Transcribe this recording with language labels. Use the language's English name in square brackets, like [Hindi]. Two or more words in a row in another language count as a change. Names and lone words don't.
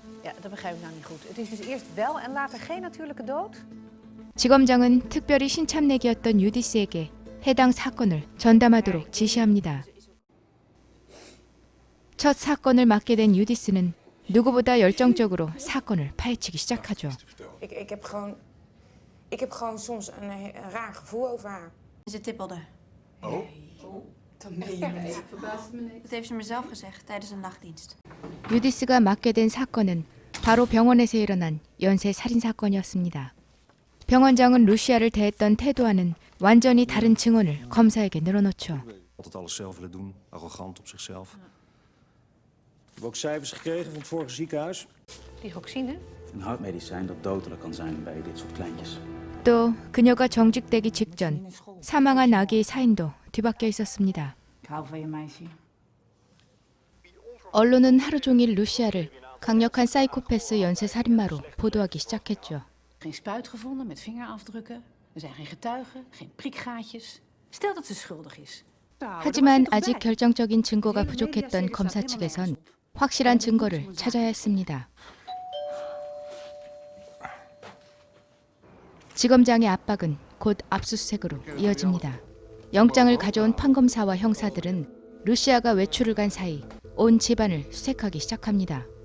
[Korean] 지검장은 특별히 신참내기였던 유디스에게 해당 사건을 전담하도록 지시합니다. 첫 사건을 맡게 된 유디스는 누구보다 열정적으로 사건을 파헤치기 시작하죠. [Dutch] Ik heb gewoon soms een raar gevoel over haar. Ze tippelde. Oh? Dat meen je niet. Dat heeft ze mezelf gezegd tijdens een nachtdienst. [Korean] 유디스가 맡게 된 사건은 바로 병원에서 일어난 연쇄 살인 사건이었습니다. 병원장은 루시아를 대했던 태도와는 완전히 다른 증언을 검사에게 늘어놓죠. [Dutch] Altijd alles zelf willen doen, arrogant op zichzelf. We hebben ook cijfers gekregen van het vorige ziekenhuis. Digoxine? Een hartmedicijn dat dodelijk kan zijn bij dit soort kleintjes. [Korean] 또 그녀가 정직되기 직전 사망한 아기의 사인도 뒤바뀌어 있었습니다. [Dutch] Ik hou van je meisje. [Korean] 언론은 하루 종일 루시아를 강력한 사이코패스 연쇄살인마로 보도하기 시작했죠. [Dutch] Geen spuit gevonden met vingerafdrukken. Er zijn geen getuigen, geen prikgaatjes. Stel dat ze schuldig is. [Korean] 하지만 아직 결정적인 증거가 부족했던 검사 측에선 확실한 증거를 찾아야 했습니다. 지검장의 압박은 곧 압수수색으로 이어집니다. 영장을 가져온 판검사와 형사들은 루시아가 외출을 간 사이 온 집안을 수색하기 시작합니다.